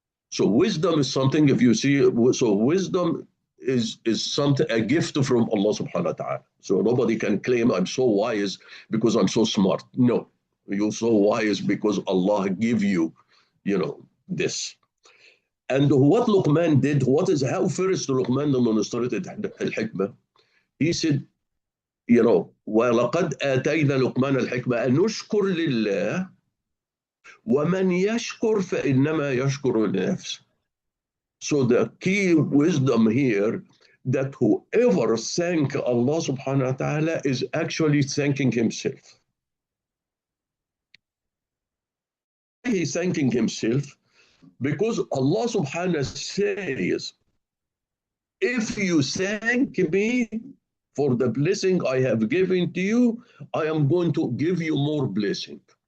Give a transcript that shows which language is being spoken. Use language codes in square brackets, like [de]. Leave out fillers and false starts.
[en] So wisdom is something, if you see, so wisdom is something, a gift from Allah subhanahu wa ta'ala. So nobody can claim I'm so wise because I'm so smart. No, you're so wise because Allah give you, this. And what Luqman did, how first Luqman demonstrated al-hikmah? He said, [ar] وَلَقَدْ آتَيْنَا لُقْمَانَ الْحِكْمَةَ أَنْ نُشْكُرْ لِلَّهِ وَمَنْ يَشْكُرْ فَإِنَّمَا يَشْكُرُ لِنَفْسِهِ. [en] So the key wisdom here, that whoever thank Allah subhanahu wa ta'ala is actually thanking himself. He's thanking himself because Allah subhanahu wa ta'ala says, if you thank me for the blessing I have given to you, I am going to give you more blessing.